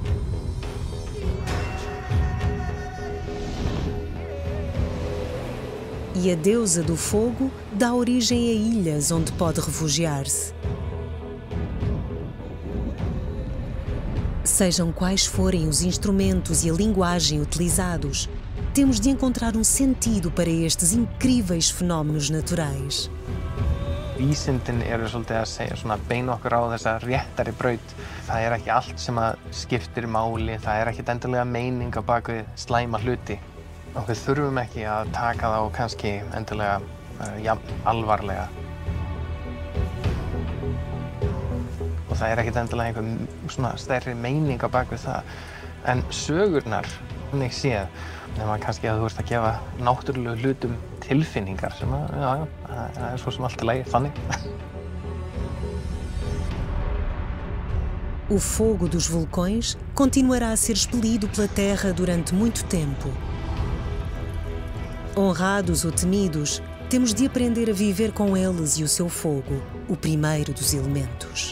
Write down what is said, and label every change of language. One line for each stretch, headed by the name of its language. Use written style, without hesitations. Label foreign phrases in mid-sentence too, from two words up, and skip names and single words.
Portuguese: E a deusa do fogo dá origem a ilhas onde pode refugiar-se. Sejam quais forem os instrumentos e a linguagem utilizados, temos de encontrar um sentido para estes incríveis fenómenos naturais.
Icelandic: Vísindin eru svolítið að segja, svona beina okkur á þessa réttari braut. Það er ekki allt sem að skiptir máli, það er ekkert endilega meining á bak við slæma hluti. Og við þurfum ekki að taka þá kannski endilega alvarlega. Og það ekkert endilega einhver svona stærri meining á bak við það. En sögurnar, þannig séð, nema kannski að þú ert að gefa náttúrulegu hlutum tilfinningar sem að, já, það er svo sem allt í lagi, þannig.
Portuguese: O fogo dos vulcões continuará a ser expelido pela Terra durante muito tempo. Honrados ou temidos, temos de aprender a viver com eles e o seu fogo, o primeiro dos elementos.